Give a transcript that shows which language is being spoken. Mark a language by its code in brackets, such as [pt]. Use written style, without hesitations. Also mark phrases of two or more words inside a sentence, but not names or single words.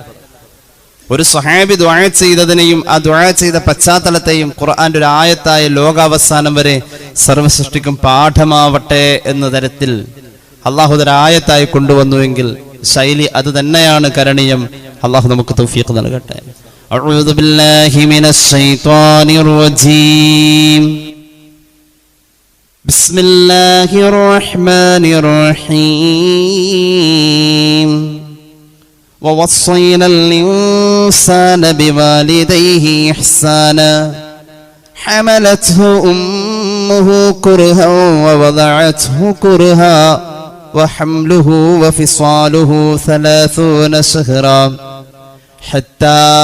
[ml] ഒരു സ്വഹാബി ദുആ ചെയ്തതിനെയും ആ ദുആ ചെയ്ത പശ്ചാത്തലത്തെയും ഖുർആന്റെ ഒരു ആയത്തായ ലോകാവസാനം വരെ സർവ്വസൃഷ്ടിക്കും പാഠമാവട്ടെ എന്ന തരത്തിൽ അള്ളാഹു ഒരു ആയത്തായി കൊണ്ടുവന്നുവെങ്കിൽ ശൈലി അത് തന്നെയാണ് കരണീയം. അള്ളാഹു നമുക്ക് തൗഫീഖ് നൽകട്ടെ. [ar] أعوذ بالله من الشيطان الرجيم. بسم الله الرحمن الرحيم. ووصينا الإنسان بوالديه إحسانا حملته أمه كرها ووضعته كرها وحمله وفصاله 30 شهرا حتى